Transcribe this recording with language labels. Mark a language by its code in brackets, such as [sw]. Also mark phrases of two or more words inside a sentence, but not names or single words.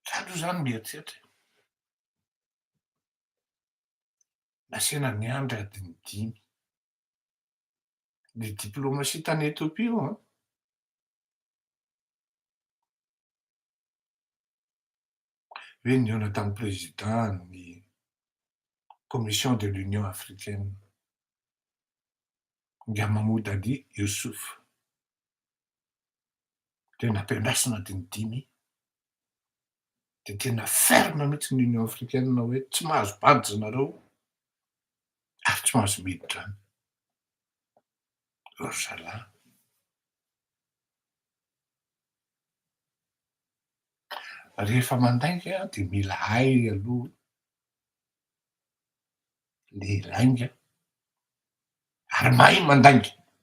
[mg] Aloha zany mieritreritra nasiana niandry adiny 5 [fr] le diplomatie [mg] tany Ethiopia io an. Hoe nihaona tamin'ny président ny commission de l'Union africaine nga Mahmoud Ali Youssouf de nampiandrasina adiny 5 de tena ferme mihitsy ny Union africaine hoe tsy mahazo badika nareo ary tsy mahazo miditra any. Ry zalahy, rehefa mandainga de mila hay aloha le lainga ary mahay mandainga.